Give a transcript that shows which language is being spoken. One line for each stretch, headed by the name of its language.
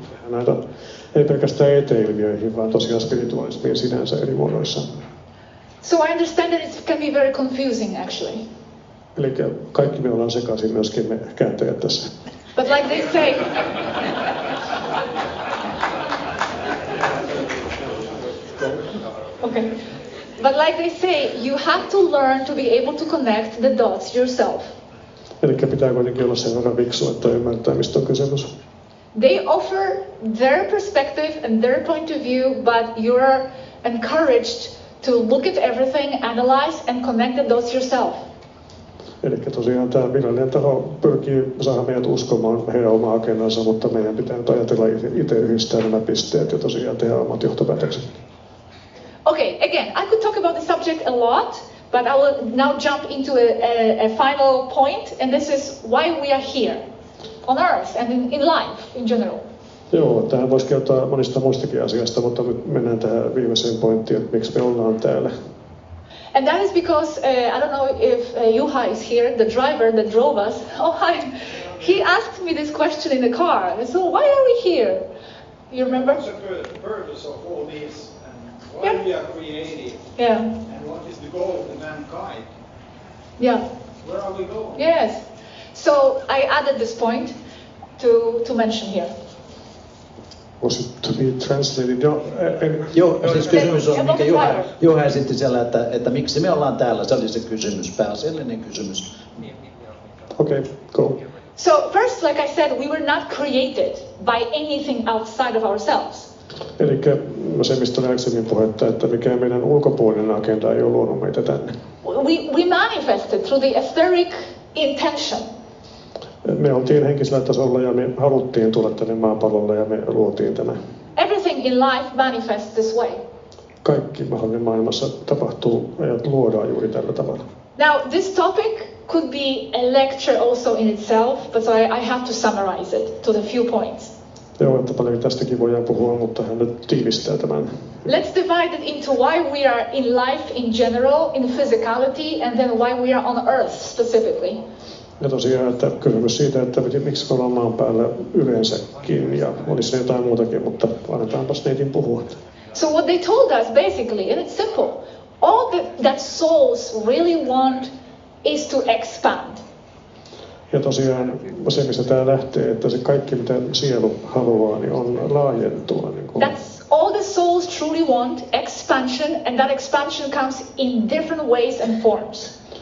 Finnish: näitä ei pelkästään eteilmiöihin, vaan tosiaan spiritualismiin sinänsä eri muodoissa.
English: So I understand that it can be very confusing actually.
Finnish: Eli kaikki me ollaan sekaisin, myöskin me kääntäjät tässä.
English: But like they say, okay. But like they say, you have to learn to be able to connect the dots yourself.
Finnish: Eli pitää kuitenkin olla sen verran fiksu, että ymmärtää, mistä on kysymys.
English: They offer their perspective and their point of view, but you're encouraged to look at everything, analyze and connect the dots yourself.
Finnish: Eli tosiaan tämä virallinen taho pyrkii saada meidät uskomaan heidän omaa agendansa, mutta meidän pitää nyt ajatella itse yhdistää nämä pisteet ja tosiaan tehdä omat johtopäätökset.
English: Okay, again, I could talk about the subject a lot, but I will now jump into a final point, and this is why we are here on Earth and in life in general.
Finnish: Joo, tähän voisi kertoa monista muistakin asiasta, mutta nyt mennään tähän viimeiseen pointtiin, että miksi me ollaan täällä.
English: And that is because, I don't know if Juha is here, the driver that drove us. Oh, hi. He asked me this question in the car. So why are we here? You remember? What's the purpose of all this? And why we are created? Yeah. And what is the goal of mankind? Yeah. Where are we going? Yes. So I added this point to mention here. Was it to be translated?
Finnish: Joo, siis kysymys on, mikä Juha esitti siellä, että miksi me ollaan täällä. Se oli se kysymys, pääasiallinen kysymys.
English: Okay, go. So first, like I said, we were not created by anything outside of ourselves.
Finnish: Eli se, mistä oli aikaisemmin puhetta, että mikään meidän ulkopuolinen agenda ei ole luonut meitä tänne.
English: We manifested through the etheric intention.
Finnish: Me oltiin henkisellä tasolla ja me haluttiin tulla tänne maapallolle ja me luotiin tämä.
English: Everything in life manifests this way.
Finnish: Kaikki mahdollinen maailmassa tapahtuu ja luodaan juuri tällä tavalla.
English: Now, this topic could be a lecture also in itself, but so I have to summarize it to the few points.
Finnish: Joo, että paljon tästäkin voidaan puhua, mutta hän nyt tiivistää tämän.
English: Let's divide it into why we are in life in general, in physicality, and then why we are on Earth specifically.
Finnish: Ja tosiaan, että kysymys siitä, että miksi me ollaan maan päällä yleensäkin, ja olisi jotain muutakin, mutta annetaanpas neitin puhua.
English: So what they told us basically, and it's simple, all that souls really want is to expand.
Finnish: Ja tosiaan se, mistä tämä lähtee, että se kaikki, mitä sielu haluaa, niin on laajentua. Niin kuin.
English: That's all the souls truly want, expansion, and that expansion comes in different ways and forms.